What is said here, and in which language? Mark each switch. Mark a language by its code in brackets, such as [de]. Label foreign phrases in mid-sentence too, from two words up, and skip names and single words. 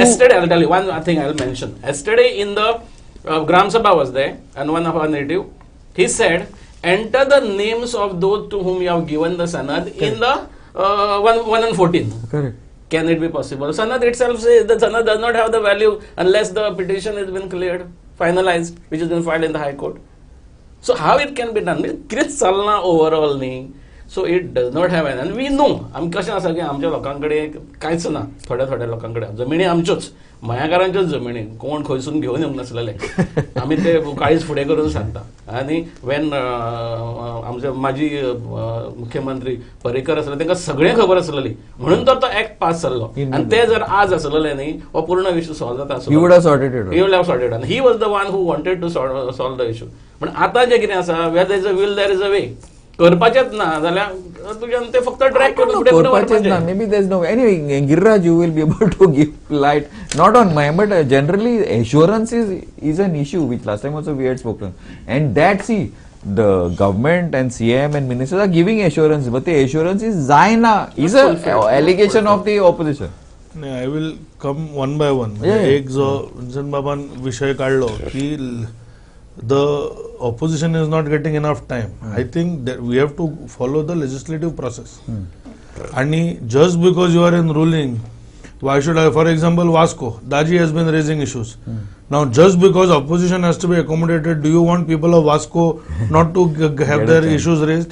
[en] yesterday, I'll tell you one thing I'll mention. Yesterday in the Gram Sabha was there, and one of our native, he said, enter the names of those to whom you have given the sanad in the 1 and 14. Correct. Can it be possible? Sanad itself says the sanad does not have the value unless the petition has been cleared, finalized, which has been filed in the High Court. So how it can be done? Kirit salna overall ni. So it does not have any. And we know, [kok] आम कशें आसा की आमच्या लोकांकडे कांयच ना, थोड्या लोकांकडे जमिनी आमच्योच मयाकारांच्योच जमिनी कोण खंयसून घेवन येवंक नासलेले आमी ते काळीज फुडें करून सांगता आनी वेन आमचे माजी मुख्यमंत्री पर्रीकर आसले तांकां सगळें खबर आसलेली म्हणून तर तो [en] act pass [kok] जाल्लो आनी ते जर आज आसलेले न्ही हो पूर्ण विशय सॉल्व जाता [en] You would have sorted it out. He would have sorted it. And he was the one who wanted to solve the issue. [kok] पण आता जे कितें आसा [en] where there is a will there is a way. [kok] करपाचेच ना जाल्यार तुज्यान ते फक्त ट्रॅक करून फुडें फुडें व्हरपाचें. [en] Maybe there's no way. Anyway, Giriraj, you will be able to give light, not on Maya, but generally assurance is an issue, which last time also we had spoken. And that, see, the government and CM and ministers are giving assurance, but the assurance is Zaina, is an allegation of the opposition. I will come one by one. [kok] एक जो जन बाबान विषय काढलो की [en] the opposition is not getting enough time. I think that we have to follow the legislative process. And just because you are in ruling, why should I, for example, Vasco, Daji has been raising issues. Now, just because opposition has to be accommodated, do you want people of Vasco not to have their issues raised?